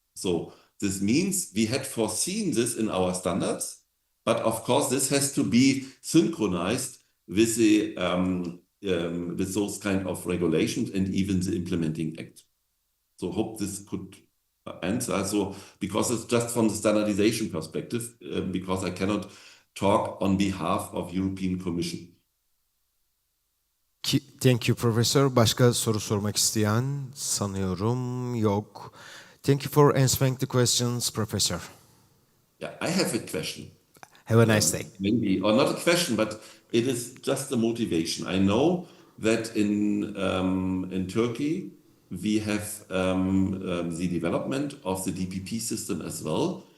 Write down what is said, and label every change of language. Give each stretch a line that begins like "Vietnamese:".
English: So this means we had foreseen this in our standards, but of course this has to be synchronized with the with those kind of regulations and even the implementing act. So hope this could answer. So because it's just from the standardization perspective, because I cannot talk on behalf of European Commission. Thank you, Professor.
Turkish: Başka soru sormak isteyen sanıyorum yok.
English: Thank you for answering the questions, Professor. Yeah, I have a question. Have a nice day. Maybe, or not a question, but it is just a motivation. I know that in Turkey we have the development of the DPP system as well.